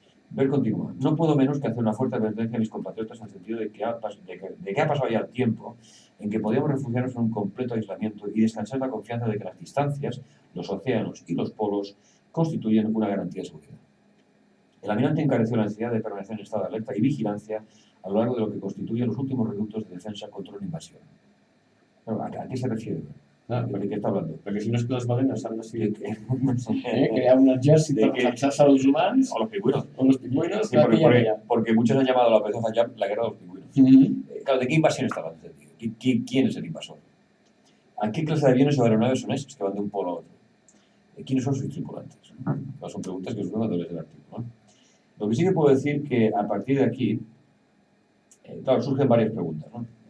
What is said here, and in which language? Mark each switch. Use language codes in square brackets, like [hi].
[es] Byrd continúa, no puedo menos que hacer una fuerte advertencia a mis compatriotas en el sentido de que ha pasado ya el tiempo en que podíamos refugiarnos en un completo aislamiento y descansar la confianza de que las distancias, los océanos y los polos constituyen una garantía de seguridad. El almirante encareció la necesidad de permanecer en estado de alerta y vigilancia a lo largo de lo que constituyen los últimos reductos de defensa contra una invasión. ¿A qué se refiere? ¿De qué está hablando? [ca] Perquè si no és que les balenes han decidit crear un exèrcit per defensar-se dels humans [es] o los pingüinos. Sí, porque muchos han llamado a la operación Hayab la guerra de los pingüinos. Claro, ¿de qué invasión está hablando este tío? ¿Quién es el invasor? ¿A qué clase de aviones o aeronaves son esos que van de un polo a otro? ¿Quiénes son sus tripulantes? Son preguntas que surgen cuando lees el artículo. Lo que sí que puedo decir que a partir de aquí, claro, surgen varias preguntas, ¿no?